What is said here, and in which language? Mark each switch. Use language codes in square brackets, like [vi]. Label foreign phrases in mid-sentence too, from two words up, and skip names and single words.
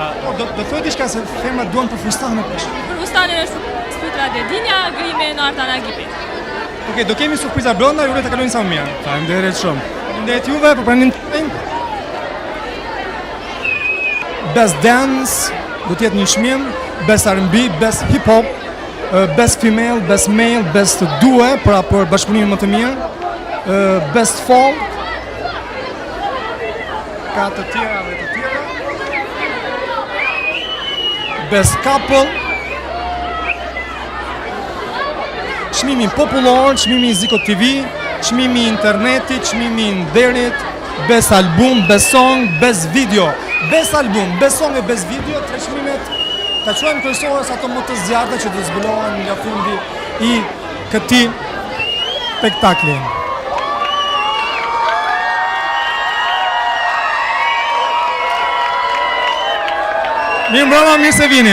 [sq] Do thoj diçka se femrat duan për fustane për Për fustanin është Spytra Dedinja, grimi në Artan Agipi. Okej, do kemi surpriza brenda, ju uroj të kalojnë sa më mirë. Faleminderit shumë. Faleminderit juve për pranimin. [en] Best Dance, [sq] do të jetë një çmim, [en] Best R&B, Best Hip Hop, Best Female, Best Male, Best Duo, [sq] pra për bashkëpunimin më të mirë, [en] Best Folk, [sq] ka të tjera dhe të tjera. [en] Best Couple, [sq] çmimi popullor, çmimi Ziko TV, çmimi internetit, çmimi nderit, [en] Best Album, Best Song, Best Video. Best Album, Best Song [sq] e [en] Best Video, [sq] tre çmimet ta quajmë kryesore sa ato më të zjarrta që do zbulohen nga fundi i këtij spektakli. Mirë mbrëma, mirë se vini.